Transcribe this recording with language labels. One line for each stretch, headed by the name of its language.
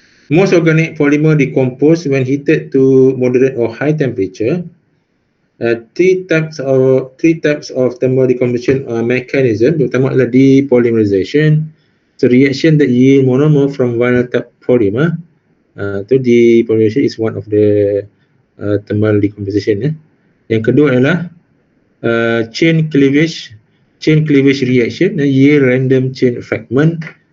English: Most organic polymer decompose when heated to moderate or high temperature. Three types of thermal decomposition mechanism.
Malay: Pertama adalah depolymerization.
English: So reaction that yield monomer from vinyl type polymer. Depolymerization is one of the thermal decomposition.
Malay: Yang kedua adalah
English: chain cleavage reaction, yield random chain fragment.